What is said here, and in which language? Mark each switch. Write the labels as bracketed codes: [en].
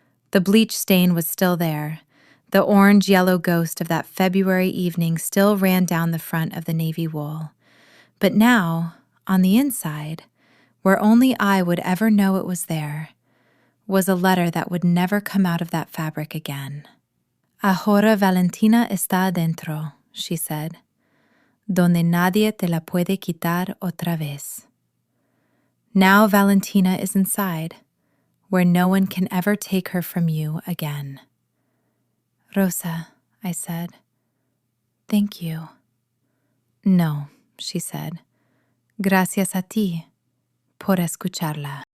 [en] The bleach stain was still there. The orange-yellow ghost of that February evening still ran down the front of the navy wool. But now, on the inside, where only I would ever know it was there, was a letter that would never come out of that fabric again. [es] Ahora Valentina está adentro, [en] she said, [es] donde nadie te la puede quitar otra vez. [en] Now Valentina is inside, where no one can ever take her from you again. Rosa, I said, thank you. [es] No, [en] she said, [es] gracias a ti por escucharla.